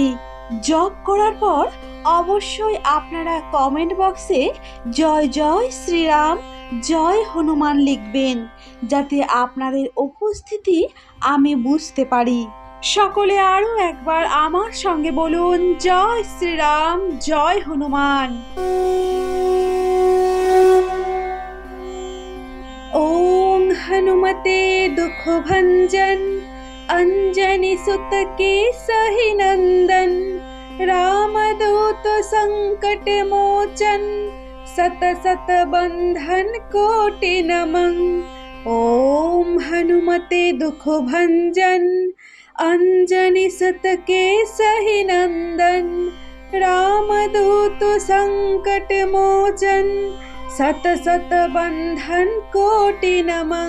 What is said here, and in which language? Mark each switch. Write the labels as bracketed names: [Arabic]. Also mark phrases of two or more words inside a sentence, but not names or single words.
[Bangla] জপ করার পর অবশ্যই আপনারা কমেন্ট বক্সে জয় জয় শ্রীরাম, জয় হনুমান লিখবেন, যাতে আপনাদের উপস্থিতি আমি বুঝতে পারি। সকলে আরো একবার আমার সঙ্গে বলুন, জয় শ্রীরাম, জয় হনুমান। [Hindi] ओम हनुमते दुख भंजन, अंजनी सुत के सही नंदन, रामदूत संकट मोचन, सत सत बंधन कोटि नमन। ओम हनुमते दुख भंजन, अंजनी सुत के सही नंदन, रामदूत संकट मोचन, सत सत बंधन कोटि नमन।